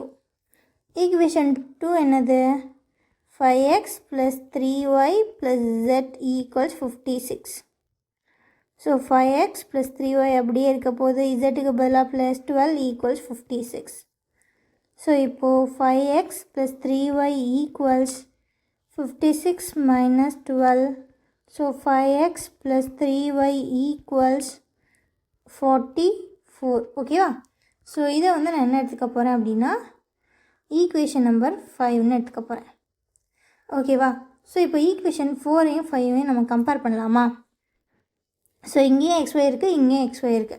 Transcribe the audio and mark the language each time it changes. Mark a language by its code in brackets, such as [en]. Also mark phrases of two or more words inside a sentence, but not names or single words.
[en] Equation 2 என்னது? 5x plus 3y plus z equals 56. So 5x plus 3y [ta] அப்படியே இருக்க போது, zக்கு பதிலாக [en] plus 12 equals 56. So இப்போ 5x plus 3y equals 56 minus 12. So 5x plus 3y equals 44. [ta] ஓகேவா? ஸோ இதை வந்து நான் என்ன எடுத்துக்க போகிறேன் அப்படின்னா, [en] equation number [ta] 5ன்னு எடுத்துக்க போகிறேன். ஓகேவா? ஸோ இப்போ ஈக்குவேஷன் 4ஐயும் 5ஐயும் நம்ம கம்பேர் பண்ணலாமா? ஸோ இங்கேயும் xy இருக்குது, இங்கேயும் xy இருக்குது.